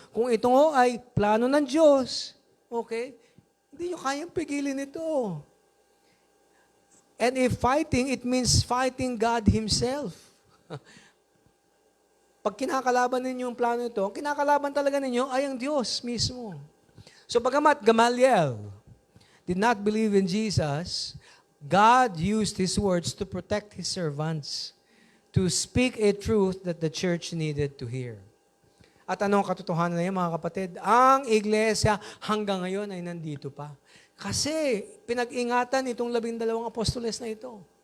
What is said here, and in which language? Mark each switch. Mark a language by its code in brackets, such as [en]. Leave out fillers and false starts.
[tl] Kung ito ay plano ng Diyos, okay, hindi nyo kayang pigilin ito. [en] And if fighting, it means fighting God Himself. [tl] Pag kinakalaban ninyo yung plano ito, ang kinakalaban talaga ninyo ay ang Diyos mismo. [en] So [tl] bagamat [en] Gamaliel did not believe in Jesus, God used His words to protect His servants, to speak a truth that the church needed to hear. [tl] At anong katotohanan na yan, mga kapatid? Ang iglesia hanggang ngayon ay nandito pa. Kasi pinag-ingatan itong 12 apostoles na ito.